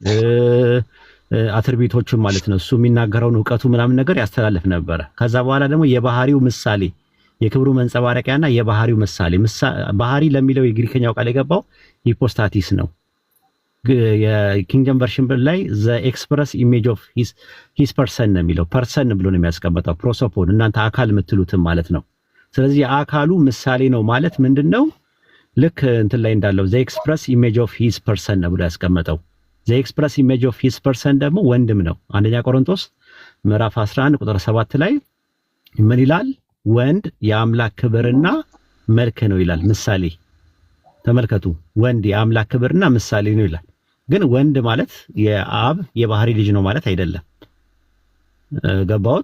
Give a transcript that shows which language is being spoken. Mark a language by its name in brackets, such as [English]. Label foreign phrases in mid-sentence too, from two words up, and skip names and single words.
[Amharic] አትሪቢዩቶቹን ማለት ነው እሱ የሚናገረውን ዕውቀቱ ምናምን ነገር ያስተላልፍ ነበር ከዛ በኋላ ደግሞ የባህሪው ምሳሌ የክብሩ መንጸባረቂያና የባህሪው ምሳሌ ባህሪ ለሚለው የግሪከኛው ቃል የገባው ሂፖስታቲስ ነው የኪንግደም ቨርሽን ላይ [English] the express image of his person [Amharic] ነው የሚለው ፐርሰን ብሎ ነው የሚያስቀምጠው ፕሮሶፖን እናንተ አካል የምትሉት ማለት ነው ስለዚህ የአካሉ ምሳሌ ነው ማለት ምንድነው ልክ እንትን ላይ እንዳለው [English] the express image of his person [Amharic] ነው ብሎ ያስቀመጠው [English] the express image of his person [Amharic] ደግሞ ወንድም ነው አንደኛ ቆሮንቶስ ምዕራፍ 11 ቁጥር 7 ላይ ምን ይላል ወንድ የአምላክ ክብርና መልክ ነው ይላል ምሳሌ ተመልከቱ ወንድ የአምላክ ክብርና ምሳሌ ነው ይላል። ግን ወንድ ማለት የአብ የባህሪ ልጅ ነው ማለት አይደለም። ገባውት?